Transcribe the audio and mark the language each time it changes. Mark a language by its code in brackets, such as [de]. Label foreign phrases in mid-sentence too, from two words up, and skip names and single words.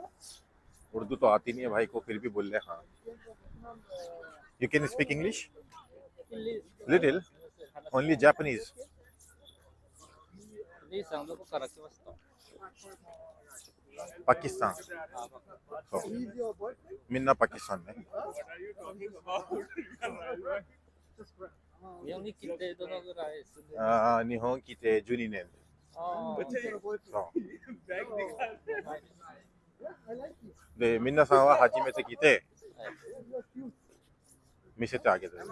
[hi] उर्दू तो आती नहीं है भाई को, फिर भी बोल रहे हाँ। [en] you can speak English little, only Japanese. [hi] पाकिस्तान, मिन्ना पाकिस्तान में। [ja] 日本に来てどのぐらい住んでる？日本来て12年。で、皆さんは初めて来て見せてあげてね。